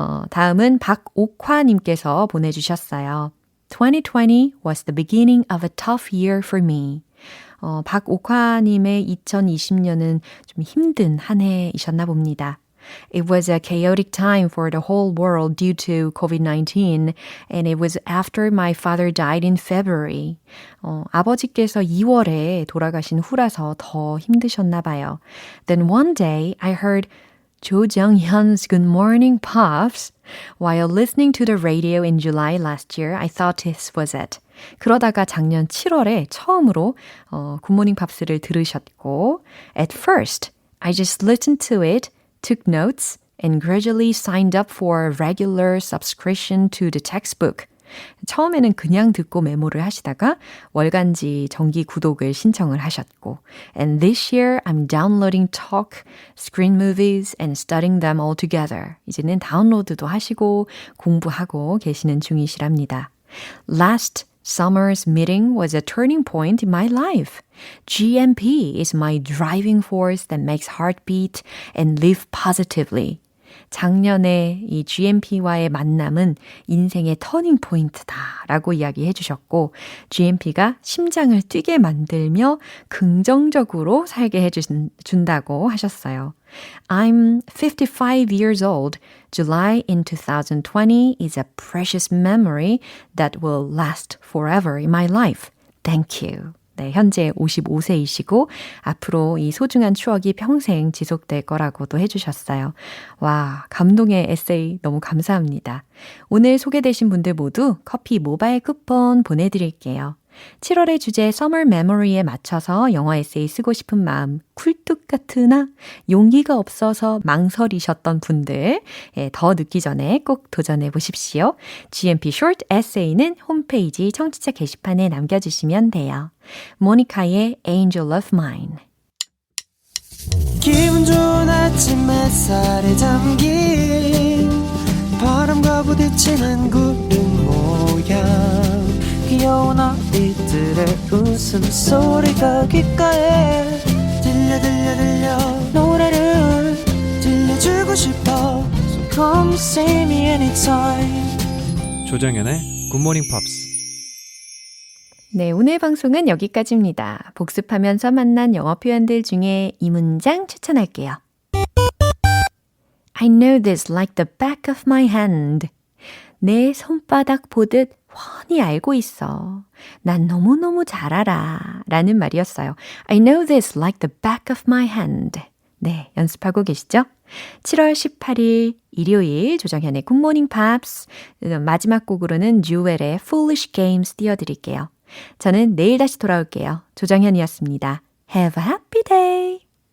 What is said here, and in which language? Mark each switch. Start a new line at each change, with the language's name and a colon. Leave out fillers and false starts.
Korean: 다음은 박옥화님께서 보내주셨어요.
English: 2020 was the beginning of a tough year for me.
Korean: 박옥화님의 2020년은 좀 힘든 한 해이셨나 봅니다.
English: It was a chaotic time for the whole world due to COVID-19 and it was after my father died in February.
Korean: 아버지께서 2월에 돌아가신 후라서 더 힘드셨나 봐요.
English: Then one day I heard 조정현's Good Morning Pops. While listening to the radio in July last year, I thought this was it.
Korean: 그러다가 작년 7월에 처음으로 굿모닝 팝스를 들으셨고
English: At first, I just listened to it, took notes, and gradually signed up for a regular subscription to the textbook.
Korean: 처음에는 그냥 듣고 메모를 하시다가 월간지 정기 구독을 신청을 하셨고
English: And this year I'm downloading talk, screen movies and studying them all together.
Korean: 이제는 다운로드도 하시고 공부하고 계시는 중이시랍니다.
English: Last summer's meeting was a turning point in my life. GMP is my driving force that makes heart beat and live positively.
Korean: 작년에 이 GMP와의 만남은 인생의 터닝 포인트다라고 이야기해 주셨고 GMP가 심장을 뛰게 만들며 긍정적으로 살게 해준다고 하셨어요.
English: I'm 55 years old. July in 2020 is a precious memory that will last forever in my life. Thank you.
Korean: 네, 현재 55세이시고 앞으로 이 소중한 추억이 평생 지속될 거라고도 해주셨어요. 와, 감동의 에세이 너무 감사합니다. 오늘 소개되신 분들 모두 커피 모바일 쿠폰 보내드릴게요. 7월의 주제 Summer Memory에 맞춰서 영어 에세이 쓰고 싶은 마음 쿨뚝 같으나 용기가 없어서 망설이셨던 분들 더 늦기 전에 꼭 도전해 보십시오. GMP Short Essay는 홈페이지 청취자 게시판에 남겨주시면 돼요. 모니카의 Angel of Mine. 기분 좋은 아침 햇살에 잠긴 바람과 부딪히는 구름 모양 귀여운 아이들의 웃음소리가 귓가에 들려 노래를 들려주고 싶어
English: So come see me anytime
Korean: 조정연의 굿모닝 팝스. 네, 오늘 방송은 여기까지입니다. 복습하면서 만난 영어 표현들 중에 이 문장 추천할게요.
English: I know this like the back of my hand.
Korean: 내 손바닥 보듯 훤히 알고 있어. 난 너무너무 잘 알아. 라는 말이었어요.
English: I know this like the back of my hand.
Korean: 네, 연습하고 계시죠? 7월 18일 일요일 조정현의 굿모닝 팝스 마지막 곡으로는 듀엣의 Foolish Games 띄워드릴게요. 저는 내일 다시 돌아올게요. 조정현이었습니다.
English: Have a happy day!